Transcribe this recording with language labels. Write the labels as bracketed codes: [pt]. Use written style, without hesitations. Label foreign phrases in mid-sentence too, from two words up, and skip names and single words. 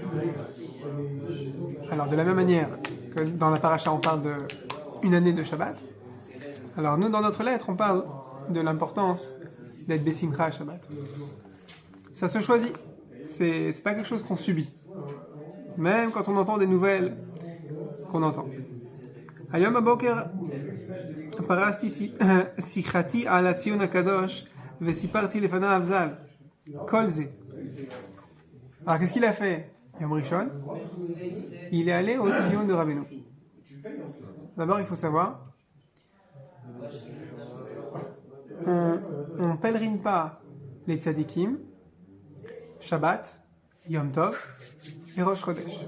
[fr] Alors de la même manière que dans la paracha on parle d'une année de Shabbat, alors nous dans notre lettre on parle de l'importance d'être Besimcha à Shabbat. Ça se choisit, c'est pas quelque chose qu'on subit. Même quand on entend des nouvelles qu'on entend. [he] היום בבוקר פרשתי שיחתי על ציון הקדוש וסיפרתי לפניו ז"ל כל זה. [fr] Alors qu'est-ce qu'il a fait [he] יום ראשון? [fr] Il est allé au Tzion de Rabbeinu. D'abord il faut savoir, on pèlerine pas les tzadikim, Shabbat, Yom Tov et Rosh Chodesh.